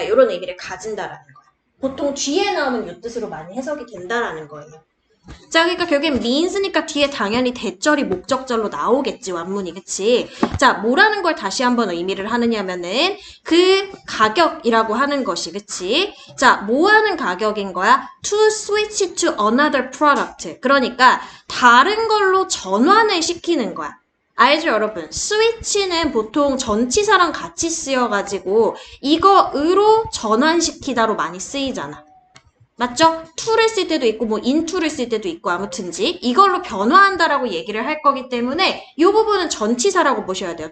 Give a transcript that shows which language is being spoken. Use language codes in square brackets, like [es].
[ko] 이런 의미를 가진다라는 거야. 보통 뒤에 나오는 요 뜻으로 많이 해석이 된다라는 거예요. 자, 그러니까 결국엔 means니까 뒤에 당연히 대절이 목적절로 나오겠지, 완문이, 그치? 자, 뭐라는 걸 다시 한번 의미를 하느냐면은 그 가격이라고 하는 것이, 그치? 자, 뭐 하는 가격인 거야? [en] To switch to another product. [ko] 그러니까 다른 걸로 전환을 시키는 거야. 알죠, 여러분? 스위치는 보통 전치사랑 같이 쓰여가지고 이거으로 전환시키다로 많이 쓰이잖아. 맞죠? to를 쓸 때도 있고 뭐 into를 쓸 때도 있고 아무튼지 이걸로 변화한다라고 얘기를 할 거기 때문에 이 부분은 전치사라고 보셔야 돼요.